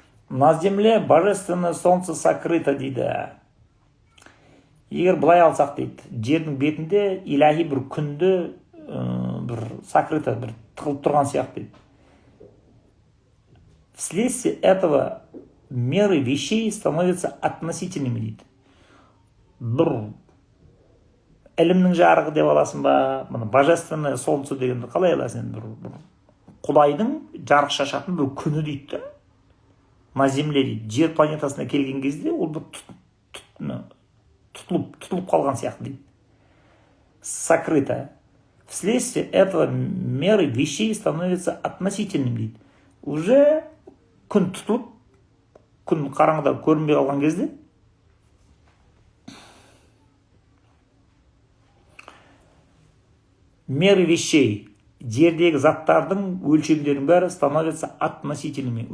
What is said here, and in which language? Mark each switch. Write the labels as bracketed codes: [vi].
[ru] На земле божественное солнце сокрыто [kk] дейді. Егер былай алсақ дейді, жердің бетінде илахи бір күнді бір сокрыто, бір тығылып тұрған сияқты дейді. [ru] Вследствие этого меры вещей становятся относительными [kk] дейді. Бір ілімнің жарығы деп аласың ба, [ru] божественное солнце [kk] дегенді қалай аласың? Құдайдың жарық шашатын бір күні дейді. [ru] На земле [kk] дейді. Жер планетасына келген кезде ол бір тұтылып қалған сияқты дейді. [ru] Сокрыто. Вследствие этого меры вещей становятся относительными [kk] дейді. Уже күн тұтылып, күн қараңғыда көрінбей қалған кезде [ru] меры вещей, [kk] жердегі заттардың өлшемдерінің бәрі [ru] становятся относительными.